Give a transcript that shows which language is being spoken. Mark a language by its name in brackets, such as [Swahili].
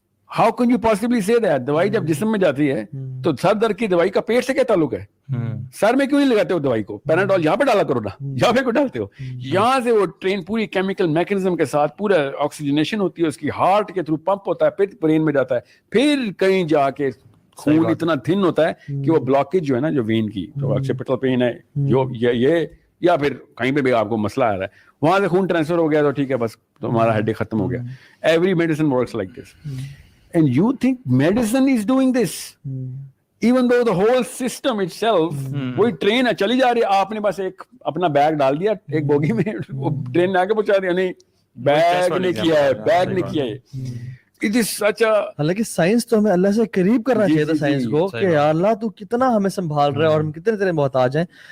[English] How can you possibly say that? [Urdu] دوائی جب جسم میں جاتی ہے تو سر درد کی دوائی کا پیٹ سے کیا تعلق ہے؟ سر میں کیوں نہیں لگاتے ہو دوائی کو؟ پیناڈول یہاں پہ ڈالا کرو نا, یہاں پہ کیوں ڈالتے ہو؟ یہاں سے وہ ٹرین پوری کیمیکل میکنزم کے ساتھ پورا آکسیجنیشن ہوتی ہے, اس کی ہارٹ کے تھرو پمپ ہوتا ہے, پھر برین میں جاتا ہے, پھر کہیں جا کے خون اتنا تھن ہوتا ہے کہ وہ بلاکیج جو ہے نا, جو وین کی جو آکسیپٹل پین ہے, جو یہ یا پھر کہیں پہ بھی آپ کو مسئلہ آ رہا ہے, وہاں سے خون ٹرانسفر ہو گیا تو ٹھیک ہے, بس تمہارا ہیڈ ایک ختم ہو گیا. [English] Every medicine works like this. And you think medicine is doing this? Even though the whole system itself, [Urdu] وہی ٹرین ہے چلی جا رہی ہے, آپ نے بس ایک اپنا بیگ ڈال دیا ایک بوگی میں, وہ ٹرین نے آگے پہنچا دیا. نہیں, بیگ نے کیا ہے, بیگ نے کیا ہے. [English] It is such a [Urdu] حالانکہ سائنس تو ہمیں اللہ سے قریب کرنا چاہیے تھا سائنس کو کہ یا اللہ تو کتنا ہمیں سنبھال رہا ہے اور ہم کتنے تیرے محتاج ہیں.